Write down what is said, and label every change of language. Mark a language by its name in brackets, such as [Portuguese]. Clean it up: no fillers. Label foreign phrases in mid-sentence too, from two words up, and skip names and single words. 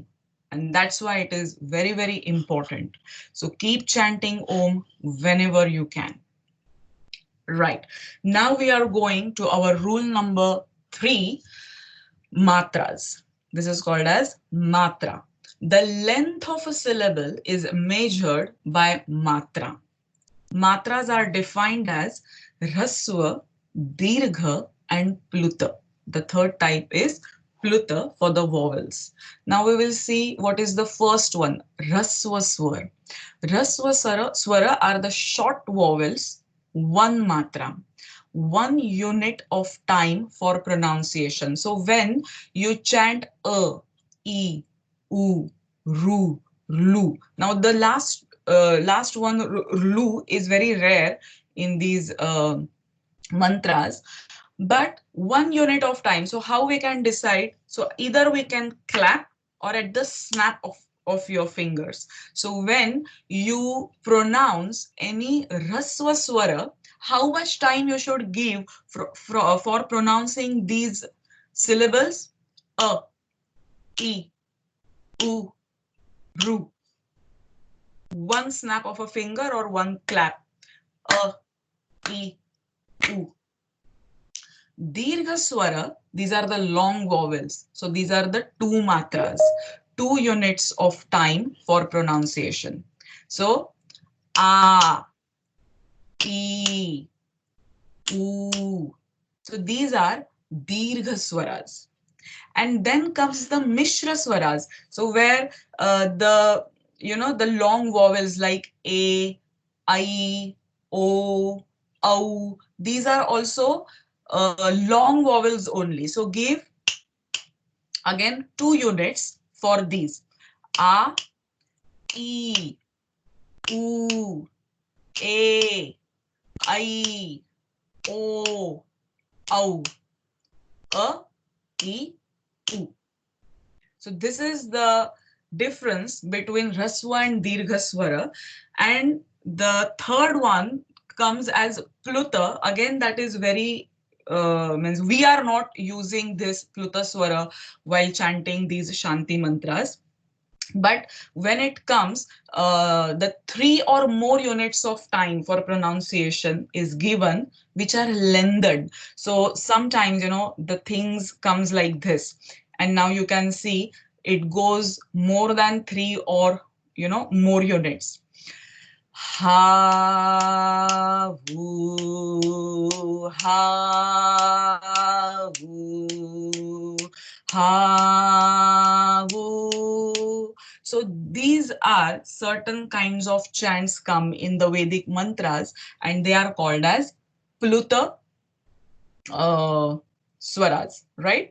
[English] And that's why it is very important. So keep chanting Om whenever you can. Right. Now we are going to our rule number 3, matras. This is called as matra. The length of a syllable is measured by matra. Matras are defined as Raswa, Dirgha, and Pluta. The third type is Pluta for the vowels. Now we will see what is the first one, [Sanskrit] Raswa Swara. Raswa Swara [English] are the short vowels, one matra, 1 unit of time for pronunciation. So when you chant a, e, u, ru, lu. Now the last one, lu, is very rare in these mantras, but 1 unit of time. So how we can decide? So either we can clap or at the snap of your fingers. So when you pronounce any [Sanskrit] raswa swara, [English] how much time you should give for pronouncing these syllables? A, e, u, ru. 1 snap of a finger or 1 clap. A, e, u. [Sanskrit] Dirgha swara, [English] these are the long vowels. So these are the 2 matras, 2 units of time for pronunciation. So a, e, u. So these are [Sanskrit] dirgha swaras. [English] And then comes the mishra swaras. So where the long vowels like a, I, o, au, these are also long vowels only. So give again 2 units for these. A, E, U, A, I, O, Au, A, E, U. So this is the difference between Raswa and [Sanskrit] Dirgha Swara. [English] And the third one comes as Pluta. Again, that is very, means we are not using this [Sanskrit] Pluta Swara [English] while chanting these Shanti mantras. But when it comes, the 3 or more units of time for pronunciation is given, which are lengthened. So sometimes, the things comes like this. And now you can see it goes more than 3 or, more units. Ha, vu, ha, vu, ha, vu. So these are certain kinds of chants come in the Vedic mantras, and they are called as [Sanskrit] Pluta swaras, [English] right?